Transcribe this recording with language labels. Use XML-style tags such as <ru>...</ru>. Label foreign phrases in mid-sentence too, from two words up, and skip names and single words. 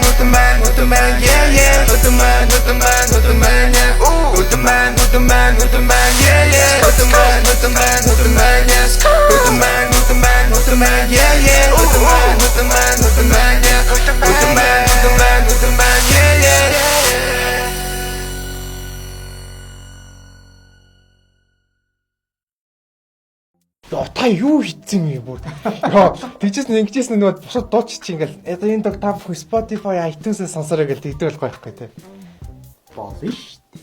<en>Who's the man, yeah? Who's the man, yeah? Who's the man, yeah? Who's the man, yeah? Who's the man, yeah? Who's the man, yeah? Who's the man, yeah? Who's the man, yeah? Who's the man, yeah? Who's the man, yeah?</en> <mn>Та юу хийцэн юм бүр. Яа, тэгжсэн ингэжсэн нөгөө бусад дууч чи ингээл энэ дог та бүхэн Spotify, iTunes-ээс сонсороо гэл тэгдэг болох байхгүй тий. Болно ш.</mn>